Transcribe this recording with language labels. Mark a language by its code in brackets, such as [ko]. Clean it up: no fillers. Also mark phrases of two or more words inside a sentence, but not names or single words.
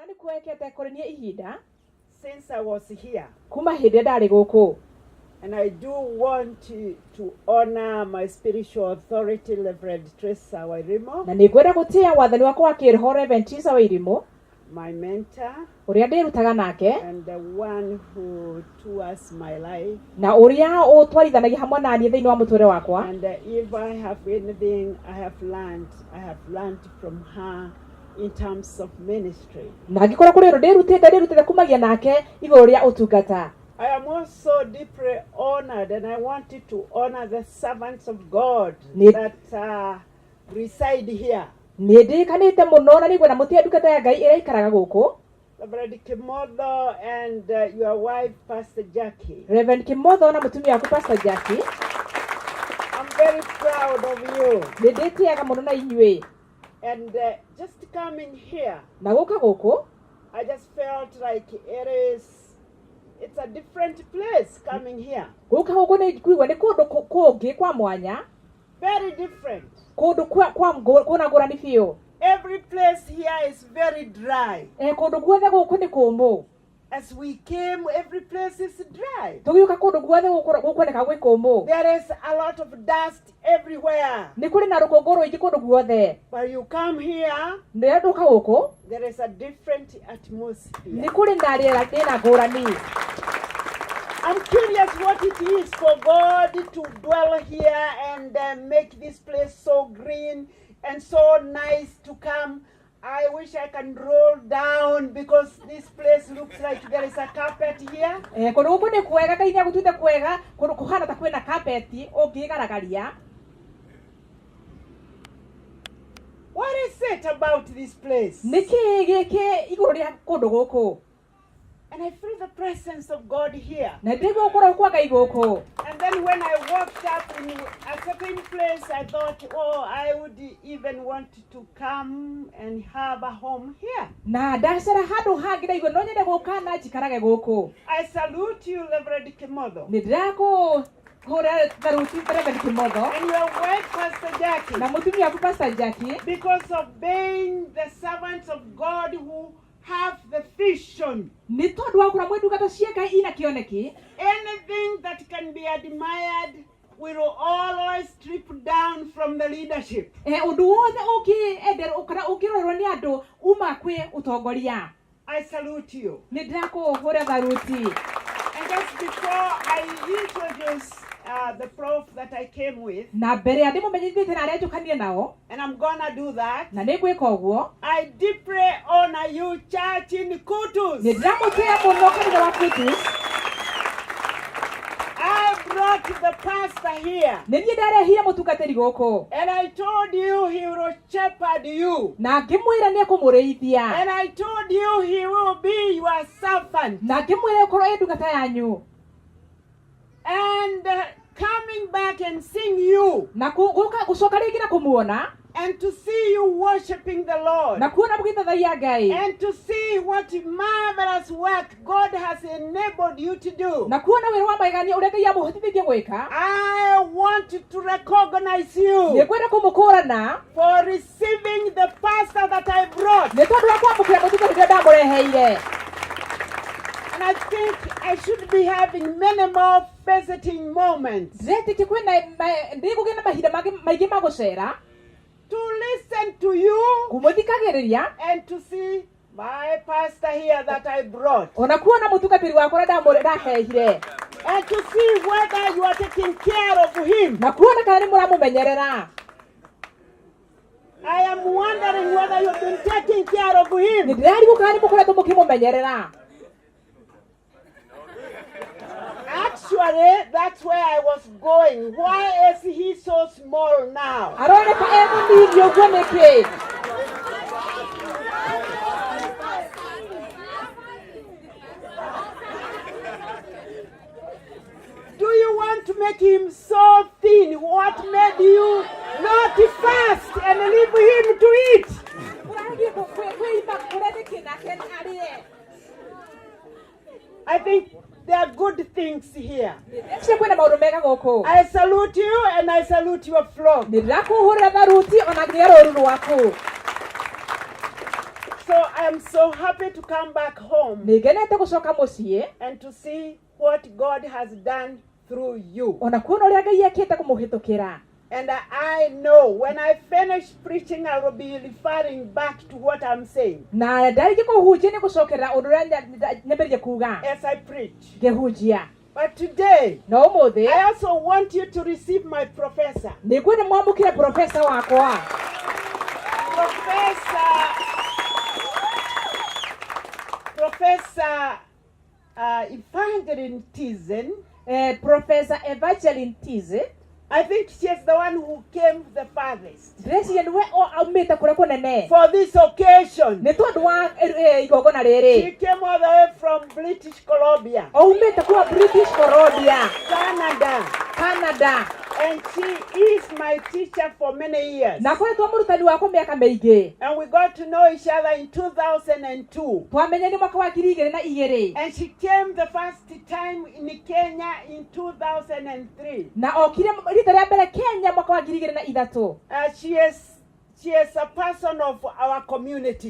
[ki] wekete kuri nie ihinda [en] since I was here. [ki] kuma hindi ndari guku. [en] And I do want to honor my spiritual authority, Reverend Teresa Wairimo, [ki] Na ningwenda gutia wathani wakwa wa kiroho Reverend Teresa Wairimo, [en] my mentor, [ki] uria ndirutaga nake [en] and the one who tours my life. [ki] na uria utwarithanagia hamwe na niĩ thĩinĩ wa mũtũũre wakwa. [en] And if I have anything I have learned from her in terms of ministry. [ki] Na ngĩkorwo kũrĩ ũndũ ndirutĩte kumagia nake igũrũ rĩa ũtungata. [en] I am also deeply honored, and I wanted to honor the servants of God that reside here. [ki] Nĩ ndĩkanĩte mũno na nĩngwenda mũtige ndungata ya Ngai ĩrĩa ikaraga gũkũ. [en] Reverend Kimotho and your wife, Pastor Jackie. [ki] Reverend Kimotho na mũtumia waku Pastor Jackie. [en] I'm very proud of you. [ki] Nĩ ndĩtĩaga mũno na inyuĩ. [en] And just coming here, [ki] Na gũka gũkũ, [en] I just felt like it's a different place coming here. [ki] gũka gũkũ nĩ kuigua nĩ kũndũ kũngĩ kwa mwanya. [en] Very different. [ki] Kũndũ kuna ngũrani biũ. [en] Every place here is very dry. [ki] Kũndũ guothe gũkũ nĩ kũmũ. [en] As we came, every place is dry. [ki] Tũgĩũka kũndũ guothe gũkuoneka gwĩ kũmũ. [en] There is a lot of dust everywhere. [ki] Nĩ kũrĩ na rũkũngũ rũingĩ kũndũ guothe. [en] When you come here, [ki] Rĩrĩa ndũka gũkũ, [en] there is a different atmosphere. [ki] nĩ kũrĩ na rĩera rĩna ngũrani. [en] I'm curious what it is for God to dwell here and make this place so green and so nice to come. I wish I can roll down because this place looks like there is a carpet here. [ki] Kũndũ gũkũ nĩ kwega, Ngai nĩ agũtuĩte kwega, kũndũ kũhana ta kwĩna kapeti ũngĩgaragaria. [en] What is it about this place? [ki] Nĩ kĩĩ gĩkĩ igũrũ rĩa kũndũ gũkũ? [en] And I feel the presence of God here. [ki] Na ndĩgwo gũkorwo kwa Ngai gũkũ. [en] And then when I walked up in a certain place, I thought, oh, I would even want to come and have a home here. [ki] Na ndacera handũ hangĩ ndaigua no nyende gũka na njikarage gũkũ. [en] I salute you, Reverend Kimotho. [ki] Nĩ ndĩrakũhũra tharuti Reverend Kimotho. [en] And your wife, Pastor Jackie. [ki] Na mũtumia waku Pastor Jackie. [en] Because of being the servants of God who have the vision. [ki] Nĩ tondũ wa kũra mwĩndungata cia Ngai ina kĩoneki. [en] Anything that can be admired will always strip down from the leadership. [ki] Ũndũ wothe ũngĩenderwo kana ũngĩrorwo nĩ andũ uma kwĩ ũtongoria. [en] I salute you. [ki] Nĩ ndĩrakũhũra tharuti. [en] And just before I introduce the prof that I came with, [ki] Na mbere ya ndĩmũmenyithĩtie na arĩa njũkanie nao, [en] and I'm gonna do that, [ki] na nĩ ngwĩka ũguo, [en] I deeply honor you, church in Kutus. [ki] nĩ ndĩramũtĩĩa mũno kanitha wa Kutus. [en] I brought the pastor here. [ki] Nĩ niĩ ndarehire mũtungatĩri gũkũ. [en] And I told you he will shepherd you. [ki] Na ngĩmwĩra nĩ ekũmũrĩithia. [en] And I told you he will be your servant. [ki] Na ngĩmwĩra ũkorwo ĩ ndungata yanyu. [en] And coming back and seeing you. [ki] Na gũcoka rĩngĩ na kũmuona. [en] And to see you worshiping the Lord. [ki] Na kuona mũgĩthathaiya Ngai. [en] And to see what marvelous work God has enabled you to do. [ki] Na kuona wĩra wa magegania ũrĩa Ngai amũhotithĩtie gwĩka. [en] I want to recognize you. [ki] Nĩ ngwenda kũmũkũrana. [en] For receiving the pastor that I brought. [ki] Nĩ tondũ wa kwamũkĩra mũtungatĩri ũrĩa ndamũreheire. [en] And I think I should be having many more visiting moments. [ki] Ndĩretĩkia ndigũgĩa na mahinda maingĩ ma gũcera. [en] To listen to you. [ki] Kũmũthikagĩrĩria. [en] And to see my pastor here that I brought. [ki] Ona kuona mũtungatĩri wakwa ũrĩa ndahehire. [en] And to see whether you are taking care of him. [ki] Na kuona kana nĩ mũramũmenyerera. [en] I am wondering whether you've been taking care of him. [ki] Nĩ ndĩrarigwo kana nĩ mũkoretwo mũkĩmũmenyerera. [en] Actually, that's where I was going. Why is he so small now? [ki] Aroneka mũnini ũguo nĩkĩ? [en] Do you want to make him so thin? What made you not fast and leave him to eat? I think there are good things here. I salute you and I salute your flock. so I am so happy to come back home [ki] nĩngenete gũcoka mũciĩ [en] and to see what God has done through you. [ki] ona kuona ũrĩa Ngai ekĩte kũmũhĩtũkĩra. [en] And I know when I finish preaching, I will be referring back to what I'm saying [ki] Na ndarĩkia kũhunjia nĩ gũcokerera ũndũ ũrĩa nyambĩrĩrie kuuga [en] as I preach. [ki] ngĩhunjia. [en] But today, [ki] No ũmũthĩ [en] I also want you to receive my professor. [ki] nĩngwenda mwamũkĩre profesa wakwa. [en] Professor Evangeline Tizen. [ki] Professor Evangeline Tizen. [en] I think she's the one who came the farthest [ki] ndĩreciria nĩwe aumĩte kũrĩa kũnene [en] for this occasion. [ki] nĩ tondũ wa igongona rĩrĩ. [en] She came all the way from British Columbia, [ki] Aumĩte kuuma British Columbia, Canada. [en] and she is my teacher for many years. [ki] Na akoretwo mũrutani wakwa mĩaka mĩingĩ. [en] And we got to know each other in 2002. [ki] Twamenyanye mwaka wa 2002. [en] And she came the first time in Kenya in 2003. [ki] Na okire rita rĩa mbere Kenya mwaka wa 2003. [en] She is a person of our community.